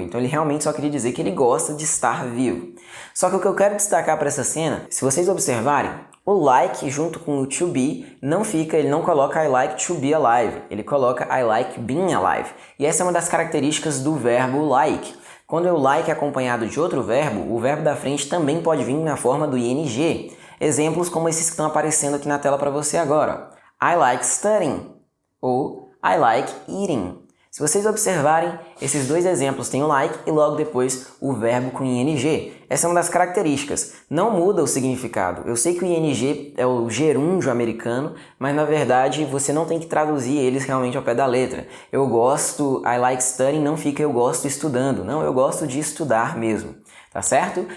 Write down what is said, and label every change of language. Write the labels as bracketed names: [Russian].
[Portuguese] Então ele realmente só queria dizer que ele gosta de estar vivo. Só que o que eu quero destacar para essa cena, se vocês observarem, o like junto com o to be ele não coloca [English] I like to be alive. [Portuguese] Ele coloca [English] I like being alive. [Portuguese] E essa é uma das características do verbo like. Quando o like é acompanhado de outro verbo, o verbo da frente também pode vir na forma do ing. Exemplos como esses que estão aparecendo aqui na tela para você agora. [English] I like studying ou I like eating. [Portuguese] Se vocês observarem, esses dois exemplos têm o like e logo depois o verbo com ing. Essa é uma das características. Não muda o significado. Eu sei que o ing é o gerúndio americano, mas na verdade você não tem que traduzir eles realmente ao pé da letra. Eu gosto, [English] I like studying, [Portuguese] não fica eu gosto estudando. Não, eu gosto de estudar mesmo. tá certo?